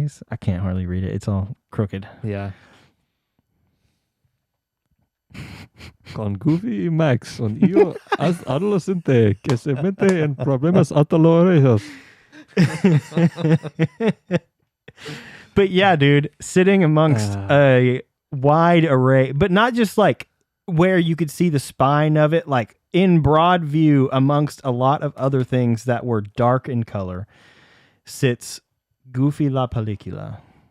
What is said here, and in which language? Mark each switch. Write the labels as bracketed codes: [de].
[en] I can't hardly read it. It's all crooked. Yeah. [es] Con Goofy y Max, un hijo adolescente que se mete en problemas atolorosos. [en] But yeah, dude, sitting amongst a wide array, but not just like where you could see the spine of it, like in broad view amongst a lot of other things that were dark in color, sits Goofy la Película.